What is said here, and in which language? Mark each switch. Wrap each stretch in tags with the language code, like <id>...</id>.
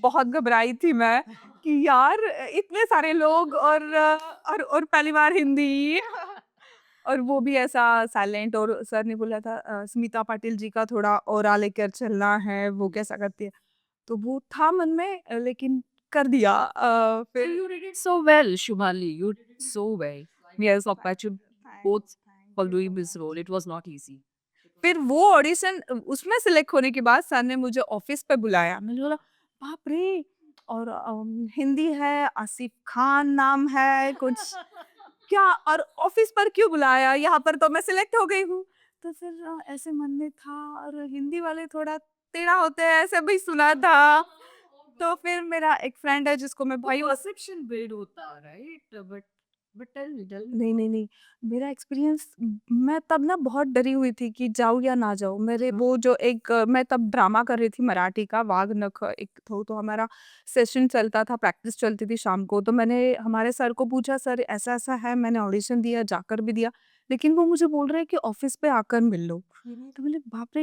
<hi>बहुत घबराई थी मैं कि यार इतने सारे लोग और पहली बार हिंदी और वो भी ऐसा साइलेंट। और सर ने बोला था स्मिता पाटिल जी का थोड़ा ऑरा लेकर चलना है, वो कैसा करती है। तो वो था मन में, लेकिन कर दिया। फिर</hi> <en>You did it so well, Shubhali. You did it so well. Yes, congratulations both for doing this role. It was not easy.</en> <hi>फिर वो ऑडिशन उसमें सिलेक्ट होने के बाद सर ने मुझे ऑफिस पे बुलाया। मैंने बोला बाप रे! और हिंदी है, आसिफ खान नाम है कुछ, क्या और ऑफिस पर क्यों बुलाया? यहाँ पर तो मैं सिलेक्ट हो गई हूँ। तो फिर ऐसे मन में था, और हिंदी वाले थोड़ा टेढ़ा होते हैं, ऐसे भी सुना था। तो फिर मेरा एक फ्रेंड है जिसको मैं वो भाई</hi> <en>perception build</en> <hi>होता है,</hi> <en>right? But tell me.</en> <hi>नहीं, मेरा एक्सपीरियंस, मैं तब ना बहुत डरी हुई थी कि जाऊँ या ना जाऊँ। मेरे वो जो एक मैं तब ड्रामा कर रही थी मराठी का, वाघ नख एक तो हमारा सेशन चलता था, प्रैक्टिस चलती थी शाम को। तो मैंने हमारे सर को पूछा, सर ऐसा-ऐसा है, मैंने ऑडिशन दिया, जाकर भी दिया, लेकिन वो मुझे बोल रहे हैं कि ऑफ़िस पे आकर मिल लो। तो बोले बाप रे!</hi>